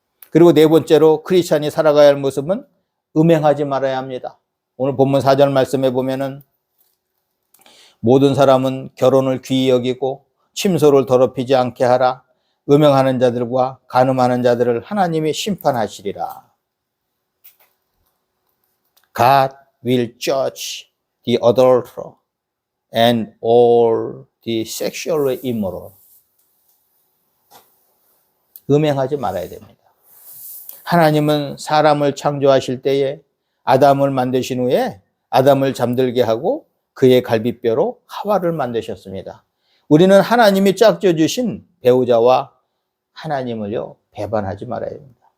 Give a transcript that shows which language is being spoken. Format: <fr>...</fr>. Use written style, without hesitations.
<ko>그리고 네 번째로 크리스찬이 살아가야 할 모습은 음행하지 말아야 합니다. 오늘 본문 4절 말씀에 보면은 모든 사람은 결혼을 귀히 여기고 침소를 더럽히지 않게 하라. 음행하는 자들과 간음하는 자들을 하나님이 심판하시리라.</ko> <en>God will judge the adulterer and all the sexually immoral.</en> <ko>음행하지 말아야 됩니다. 하나님은 사람을 창조하실 때에 아담을 만드신 후에 아담을 잠들게 하고 그의 갈비뼈로 하와를 만드셨습니다. 우리는 하나님이 짝져 주신 배우자와 하나님을요, 배반하지 말아야 됩니다.</ko>